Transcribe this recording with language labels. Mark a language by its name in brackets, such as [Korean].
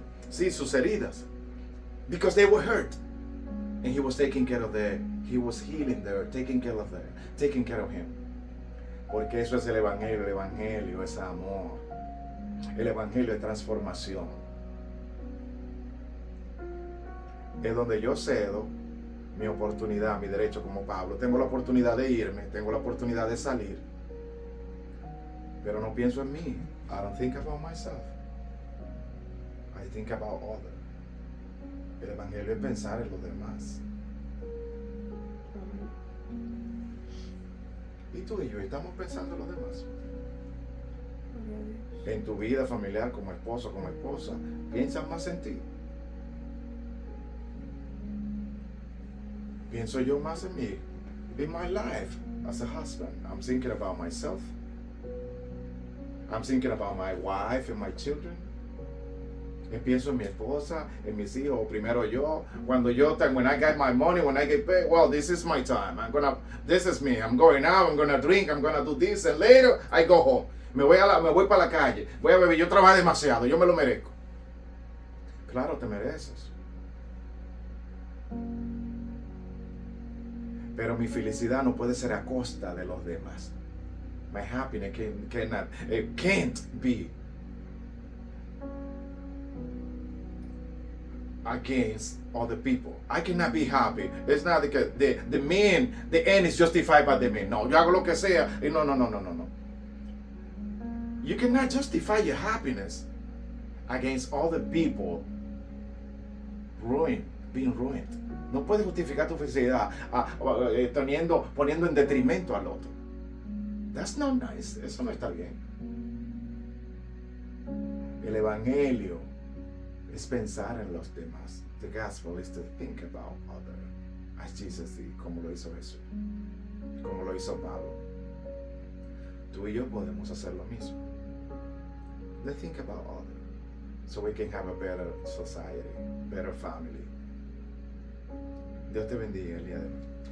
[Spanish] Sí, sus heridas, [English] because they were hurt, and he was taking care of them. He was healing them, taking care of them, taking care of him. [Spanish] Porque eso es el evangelio. El evangelio es amor. El evangelio es transformación. Es donde yo cedo mi oportunidad, mi derecho como Pablo. Tengo la oportunidad de irme, tengo la oportunidad de salir, pero no pienso en mí. [English] I don't think about myself. I think about others. [Spanish] El evangelio es pensar en los demás. Y tú y yo estamos pensando en los demás. En tu vida familiar, como esposo, como esposa, piensas más en ti. Pienso yo más en mí. [English] In my life as a husband, I'm thinking about myself. I'm thinking about my wife and my children. [Spanish] Y pienso en mi esposa, en mis hijos. Primero yo, [English] when I get my money, when I get paid, well, this is my time. This is me. I'm going out, I'm gonna drink, I'm gonna do this, and later I go home. [Spanish] Me voy para la calle, voy a beber. Yo trabajo demasiado, yo me lo merezco. Claro, te mereces. Pero mi felicidad no puede ser a costa de los demás. [English] My happiness can't be against other people. I cannot be happy. It's not because the end is justified by the man. [Spanish] No, yo hago lo que sea. No. [English] You cannot justify your happiness against other people being ruined. [Spanish] No puedes justificar tu felicidad poniendo en detrimento al otro. [English] That's not nice. [Spanish] Eso no está bien. El evangelio es pensar en los demás. [English] The gospel is to think about other, as Jesus did, [Spanish] como lo hizo Jesús, como lo hizo Pablo. Tú y yo podemos hacer lo mismo. [English] Let's think about other, so we can have a better society, better family. [Spanish] Dios te bendiga el día de hoy.